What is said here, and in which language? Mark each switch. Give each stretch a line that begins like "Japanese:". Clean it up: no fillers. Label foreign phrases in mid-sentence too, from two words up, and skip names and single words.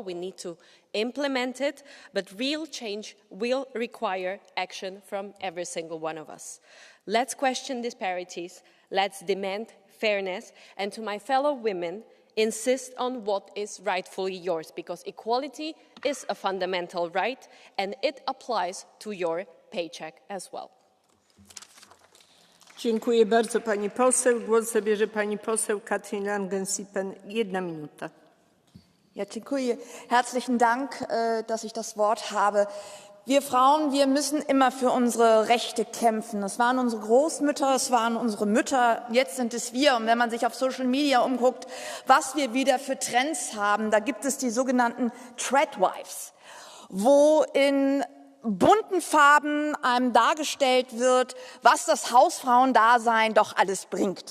English: We need to implement it, but real change will require action from every single one of us. Let's question disparities, let's demand fairness, and to my fellow women, insist on what is rightfully yours, because equality is a fundamental right and it applies to your paycheck as well.
Polish: Dziękuję bardzo pani poseł. Głos zabierze pani poseł Katrin Langen-Siepen, 1 minuta. Ja, dziękuję.
German: Herzlichen Dank, dass ich das Wort habe. Wir Frauen, wir müssen immer für unsere Rechte kämpfen. Das waren unsere Großmütter, es waren unsere Mütter, jetzt sind es wir. Und wenn man sich auf
English: Social Media
German: umguckt, was wir wieder für Trends haben, da gibt es die sogenannten Tradwives, wo in bunten Farben einem dargestellt wird, was das Hausfrauendasein doch alles bringt.